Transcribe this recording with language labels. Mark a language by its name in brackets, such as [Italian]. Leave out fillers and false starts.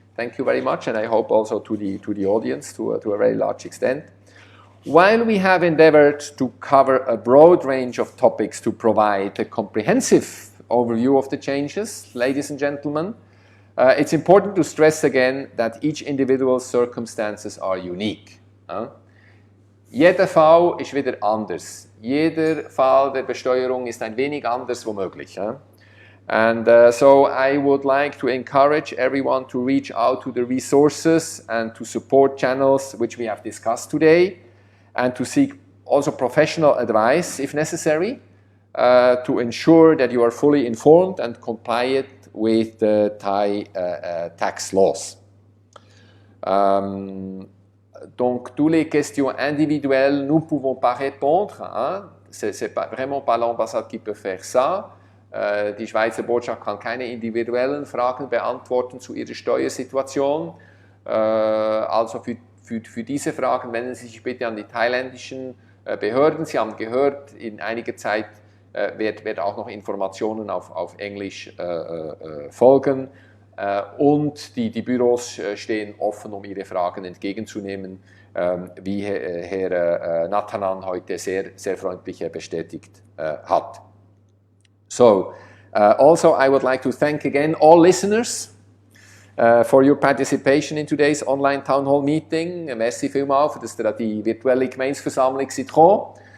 [English] Thank you very much, and I hope also to the audience to a very large extent. While we have endeavored to cover a broad range of topics to provide a comprehensive overview of the changes, ladies and gentlemen, it's important to stress again that each individual's circumstances are unique. [German] Jeder Fall ist wieder anders. Jeder Fall der Besteuerung ist ein wenig anders womöglich. [English] And so I would like to encourage everyone to reach out to the resources and to support channels which we have discussed today, and to seek also professional advice if necessary, to ensure that you are fully informed and compliant with the Thai tax laws. [French] Donc, toutes les questions individuelles, nous ne pouvons pas répondre. Hein? C'est vraiment pas l'ambassade qui peut faire ça. [German] Die Schweizer Botschaft kann keine individuellen Fragen beantworten zu ihrer Steuersituation. Also für diese Fragen wenden Sie sich bitte an die thailändischen Behörden. Sie haben gehört, in einiger Zeit wird auch noch Informationen auf Englisch folgen. Und die Büros stehen offen, um Ihre Fragen entgegenzunehmen, wie Herr Nathanan heute sehr, sehr freundlich bestätigt hat. [English] So, also I would like to thank again all listeners for your participation in today's online town hall meeting. [German] Merci vielmals, dass ihr an die virtuelle Gemeinsversammlung seid gekommen.